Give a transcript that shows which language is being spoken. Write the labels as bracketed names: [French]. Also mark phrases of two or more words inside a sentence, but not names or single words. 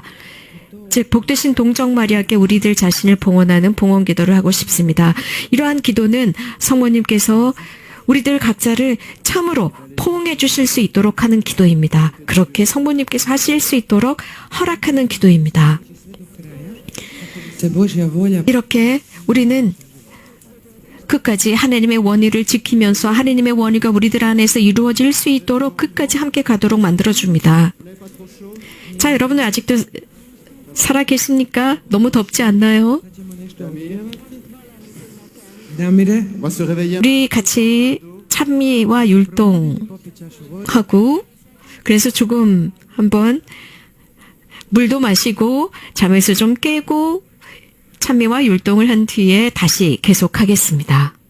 [Korean] 즉 복되신 동정 마리아께 우리들 자신을 봉헌하는 봉헌 기도를 하고 싶습니다. 이러한 기도는 성모님께서 우리들 각자를 참으로 포옹해 주실 수 있도록 하는 기도입니다. 그렇게 성모님께서 하실 수 있도록 허락하는 기도입니다. [Croatian] Se Božja volja [Korean] 이렇게 우리는 끝까지 하나님의 원의를 지키면서 하나님의 원의가 우리들 안에서 이루어질 수 있도록 끝까지 함께 가도록 만들어줍니다. 자, 여러분은 아직도 살아 계십니까? 너무 덥지 않나요? Damire, [French] On va se réveiller. [Korean] 우리 같이 찬미와 율동하고 그래서 조금 한번 물도 마시고 잠에서 좀 깨고 찬미와 율동을 한 뒤에 다시 계속하겠습니다.